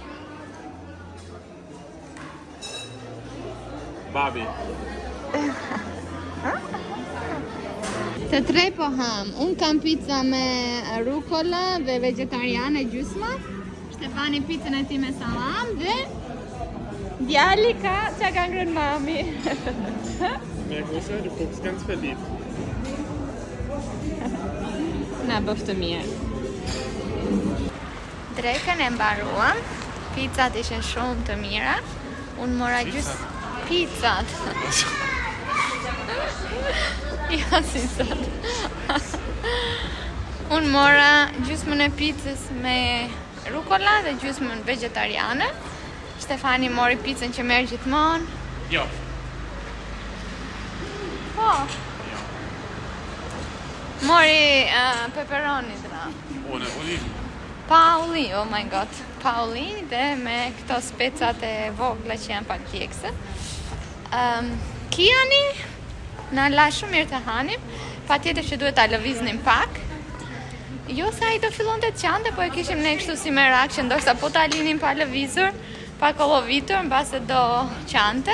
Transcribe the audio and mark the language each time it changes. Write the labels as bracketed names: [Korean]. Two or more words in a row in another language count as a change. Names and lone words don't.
[Albanian] Babi. Të tre po ham. Unë kam pizza me rukola dhe vegetariane gjysma. Stefani pizzën e ti me salam dhe djali ka që ka ngrën mami. [German] Mehr Große, du guckst ganz verliebt. [Albanian] Na bëftë të mirë. Drekën e mbaruam. Pizzat ishin shumë të mira. Unë mora gjysë pizzat. Ja, si sot. Unë mora gjysmën e pizzës me rukola dhe gjysmën vegetariane. Stefani mori pizzën që merr gjithmonë. Ja. Po. Mori pepperoni dra. [German] Ohne Oliven. Pauli, [English] oh my god. [Albanian] Pauli dhe me këto specat e vogla që janë pak djegse. Kiani na la shumë mirë të hanim, patjetër që duhet ta lëviznim pak. Jo se ai do fillonte të qante, po e kishim ne kështu si merak që ndoshta po ta linim pa lëvizur, pa kollovitur, mbase do qante.